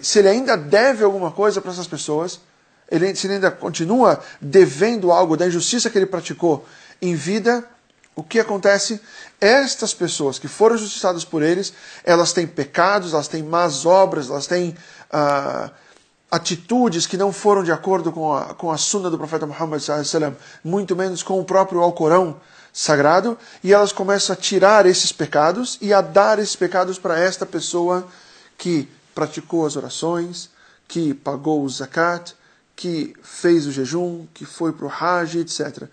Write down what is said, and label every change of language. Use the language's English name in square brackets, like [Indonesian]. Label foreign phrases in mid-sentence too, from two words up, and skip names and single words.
[Portuguese] Se ele ainda deve alguma coisa para essas pessoas, se ele ainda continua devendo algo da injustiça que ele praticou em vida, o que acontece? Estas pessoas que foram justiçadas por eles, elas têm pecados, elas têm más obras, elas têm atitudes que não foram de acordo com a sunna do profeta Muhammad [Arabic] صلى الله عليه وسلم, [Portuguese] muito menos com o próprio Alcorão sagrado, e elas começam a tirar esses pecados e a dar esses pecados para esta pessoa que praticou as orações, que pagou o zakat, que fez o jejum, que foi para o Hajj, etc.